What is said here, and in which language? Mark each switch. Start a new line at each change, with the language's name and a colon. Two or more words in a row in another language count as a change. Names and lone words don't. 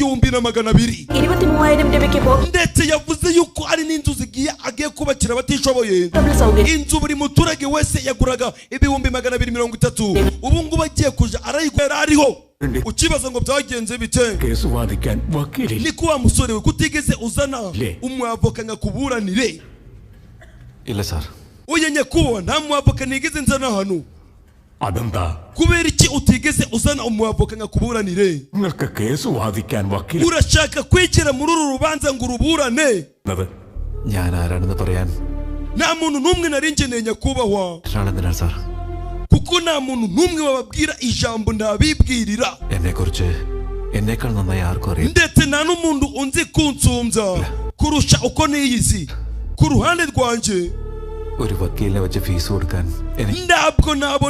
Kinyarwanda: 1,200 ndetse yavuze yuko ari n'inzu agiye kubakira abatishoboye inzu buri muturage wese yaguraga 230 ubu ngubu agiye kuja arayigura ariho ukibaza ngo byagenze bite ni kuwa musore we kutigeze uzana umwavoka ngakuburanire
Kannada: ಇಲ್ಲ ಸರ್
Kinyarwanda: uyenye kuwa nta mwavoka nigeze nzana hano kubera iki utigeze uzana umwavoka ngakuburanire urashaka kwikira muri uru rubanza ngo uruburane
Malayalam: ഞാൻ ആരാണെന്ന് പറയാൻ
Kinyarwanda: nta muntu n'umwe nari nkeneye nyakubahwa
Malayalam: സാർ
Kinyarwanda: kuko nta muntu n'umwe wababwira ijambo ndabibwirira
Malayalam: എന്നേക്കാൾ നന്നായി ആർക്കും അറിയാം
Kinyarwanda: ndetse nta n'umuntu unzi kunsumbya kurusha uko niyizi ku ruhande rwanje
Malayalam: ഒരു വക്കീലിനെ വെച്ച് ഫീസ് കൊടുക്കാൻ
Kinyarwanda: ntabwo nabona